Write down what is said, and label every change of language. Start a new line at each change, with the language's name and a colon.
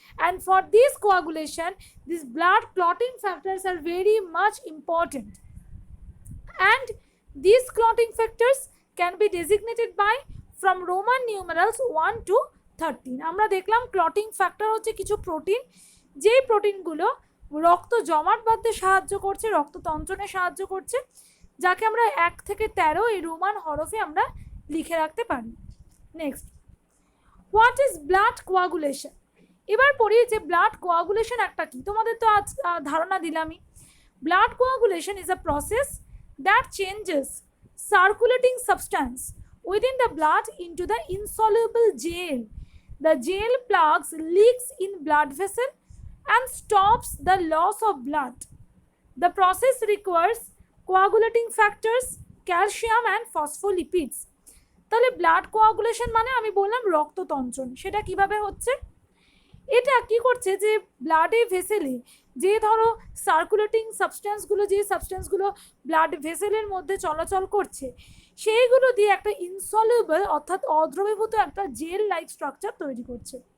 English: And for this coagulation, these blood clotting factors are very much important. And these clotting factors can be designated by from Roman numerals 1 to 13.
Bangla: আমরা দেখলাম clotting factor হচ্ছে কিছু protein, যেই প্রোটিনগুলো রক্ত জমাট বাঁধতে সাহায্য করছে, রক্ততঞ্চনে সাহায্য করছে, যাকে আমরা 1 থেকে 13 এই রোমান হরফে আমরা লিখে রাখতে পারি।
English: Next, what is blood coagulation.
Bangla: এবার পড়ি যে ব্লাড কোয়াগুলেশন একটা কি। তোমাদের তো আজ ধারণা দিলামই।
English: Blood coagulation is a process that changes circulating substance within the blood into the insoluble gel. The gel plugs leaks in blood vessel and stops the loss of blood. The process requires coagulating factors, calcium and phospholipids.
Bangla: তাহলে blood coagulation মানে আমি বললাম রক্ততঞ্চন। সেটা কিভাবে হচ্ছে? এটা কি করছে যে ব্লাডে ভেসেলে যে ধরো সার্কুলেটিং সাবস্ট্যান্সগুলো, যে সাবস্ট্যান্সগুলো ব্লাড ভেসেলের মধ্যে চলাচল করছে, সেইগুলো দিয়ে একটা ইনসলিউবল অর্থাৎ অদ্রবীভূত একটা জেল লাইক স্ট্রাকচার তৈরি করছে।